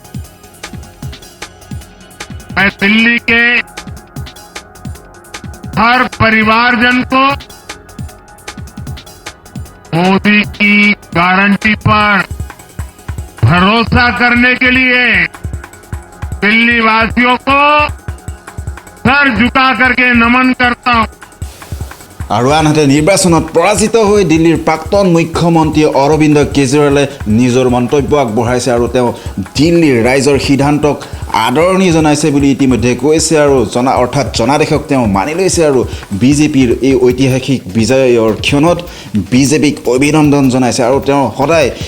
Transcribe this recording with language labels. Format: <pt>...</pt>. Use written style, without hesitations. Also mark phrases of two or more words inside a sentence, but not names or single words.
<hi>मैं दिल्ली के हर परिवारजन को मोदी की गारंटी पर भरोसा करने के लिए दिल्ली वासियों को सर झुका करके नमन करता हूं।</hi> <as>আৰু আনহাতে নিৰ্বাচনত পৰাজিত হৈ দিল্লীৰ প্ৰাক্তন মুখ্যমন্ত্ৰী অৰবিন্দ কেজৰিৱালে নিজৰ মন্তব্য আগবঢ়াইছে আৰু তেওঁ দিল্লীৰ ৰাইজৰ সিদ্ধান্তক আদৰণি জনাইছে বুলি ইতিমধ্যে কৈছে আৰু অৰ্থাৎ জনাদেশক তেওঁ মানি লৈছে আৰু বিজেপিৰ এই ঐতিহাসিক বিজয়ৰ ক্ষণত বিজেপিক অভিনন্দন জনাইছে আৰু তেওঁ সদায়</as>